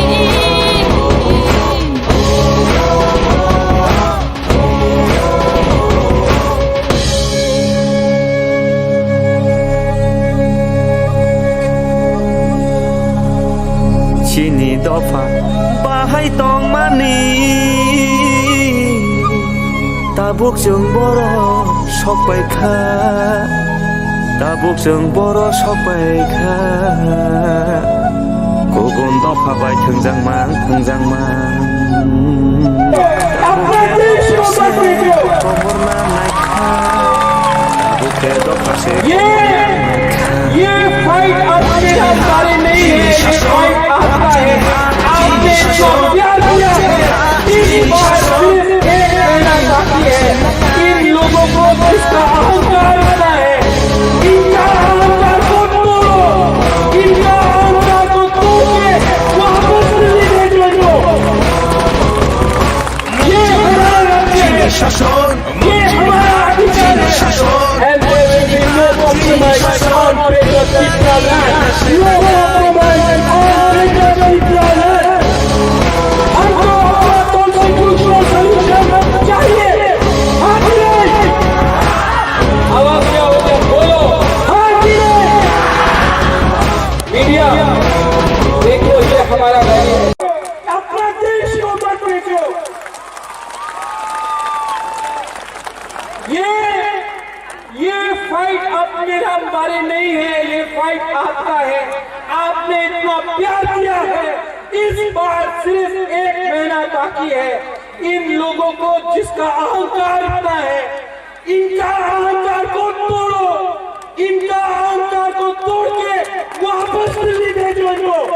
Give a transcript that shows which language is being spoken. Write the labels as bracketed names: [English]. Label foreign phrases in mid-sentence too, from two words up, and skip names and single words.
[Kok Borok] Chini dofa bahai tong mani tabuk jeng boro sok baikha tabuk jeng boro sok baikha gugun dofa bai thungjang man [Hindi] अपना देश को मत बेचो [Kok Borok] komorna naikha tabuk ke dofa se [Hindi] ये फाइट आपके हमारे नहीं है ये फाइट आपका है आपने इसको प्यार किया है इस बार सिर्फ एक कहना चाहती है इन लोगों को जिसका अहंकार होता है इनका अहंकार को तोड़ो इनका अहंकार को तोड़ के वापस दिल्ली भेजो ये हमारा राज्य है শাসন ये हमारा अधिकार है [English] and there will be no compromise on Greater Tripura land. No compromise on Greater Tripura land. [Hindi] हमको अपना [English] constitutional solution [Hindi] चाहिए. हाँ कि नहीं? आवाज क्या हो गया? बोलो. हाँ कि नहीं? मीडिया, देखो ये हमारा रैली है. अपना देश को मत बेचो. ये फाइट अपने हमारे नहीं है ये फाइट आपका है आपने इतना प्यार किया है इस बार सिर्फ एक महीना बाकी है इन लोगों को जिसका अहंकार इतना है इनका अहंकार को तोड़ो इनका अहंकार को तोड़ के वापस दिल्ली भेजो इनको